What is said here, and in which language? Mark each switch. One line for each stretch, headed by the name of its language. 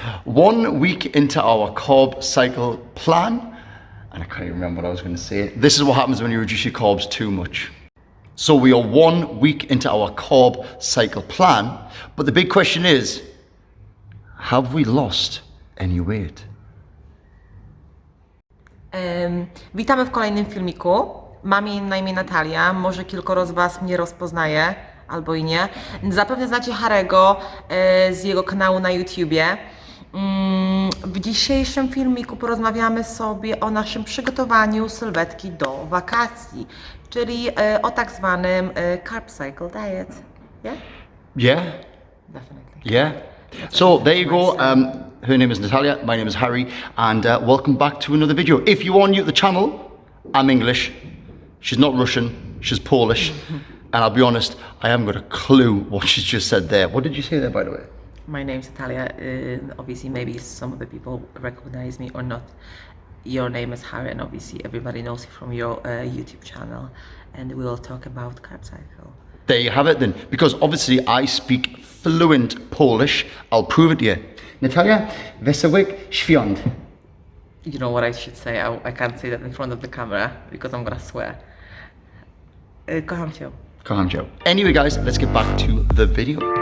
English: 1 week into our carb cycle plan, and I can't even remember what I was going to say. This is what happens when you reduce your carbs too much. So we are 1 week into our carb cycle plan, but the big question is, have we lost any weight?
Polish: Witamy w kolejnym filmiku. Mam na imię Natalia. Może kilkoro z Was mnie rozpoznaje, albo i nie. Zapewne znacie Harego z jego kanału na YouTubie. W dzisiejszym filmiku porozmawiamy sobie o naszym przygotowaniu sylwetki do wakacji, czyli o tak zwanym carb cycle diet.
English: Yeah? Yeah? Definitely. Yeah? So there you go. Her name is Natalia, my name is Harry, and welcome back to another video. If you are new to the channel, I'm English. She's not Russian, she's Polish. And I'll be honest, I haven't got a clue what she's just said there. What did you say there, by the way? My name's Natalia. Obviously, maybe some of the people recognize me or not. Your name is Harry, and obviously everybody knows you from your YouTube channel. And we'll talk about carb cycle. There you have it then, because obviously I speak fluent Polish. I'll prove it to you.
Polish: Natalia, wesołych świąt.
English: You know what I should say? I can't say that in front of the camera because I'm gonna swear.
Polish: Kocham cię. Kocham cię.
English: Anyway guys, let's get back to the video.